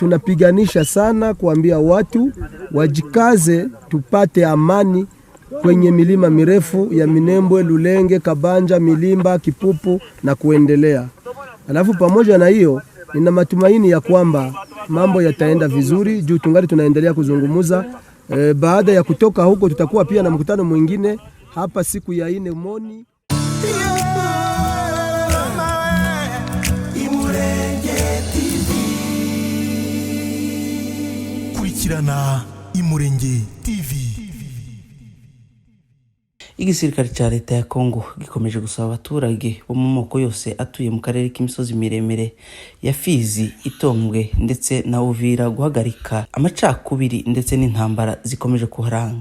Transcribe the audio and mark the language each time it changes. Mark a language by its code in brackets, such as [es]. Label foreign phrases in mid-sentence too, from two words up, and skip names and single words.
[sw] tunapiganisha sana kuambia watu wajikaze tupate amani kwenye milima mirefu ya Minembwe, Lulenge, Kabanja, Milimba, Kipupu na kuendelea. Alafu pamoja na hiyo nina matumaini ya kwamba mambo yataenda vizuri juu tungali tunaendelea kuzungumuza. Baada ya kutoka huko tutakuwa pia na mkutano mwingine hapa siku ya 4 Moni. [rw] Kurikirana Imurenge TV. Igisirikare cya leta ya Kongo gikomeje gusaba abaturage bo mu moko yose atuye mu karere k'imisozi miremire ya Fizi, Itombwe ndetse na Uvira guhagarika amacakubiri ndetse n'intambara zikomeje kuharangwa.